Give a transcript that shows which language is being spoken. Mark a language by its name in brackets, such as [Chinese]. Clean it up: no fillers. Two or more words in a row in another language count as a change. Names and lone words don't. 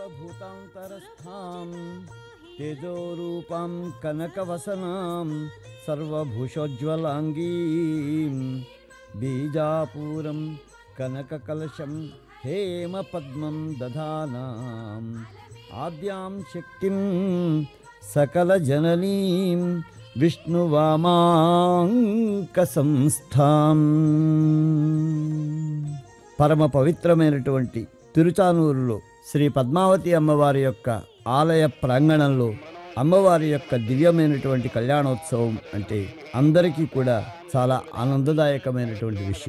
[Sanskrit] भूतान्तरस्थां तेजोरूपां कनकवसनां सर्वभूषोज्ज्वलाङ्गीं बीजापूरं कनककलशं हेमपद्मं दधानाम् आद्यां शक्तिं सकलजननीं విష్ణువామాంకసంస్థాం. [Telugu] పరమ పవిత్రమైనటువంటి తిరుచానూరులో శ్రీ పద్మావతి అమ్మవారి యొక్క ఆలయ ప్రాంగణంలో అమ్మవారి యొక్క దివ్యమైనటువంటి కళ్యాణోత్సవం అంటే అందరికీ కూడా చాలా ఆనందదాయకమైనటువంటి విషయం.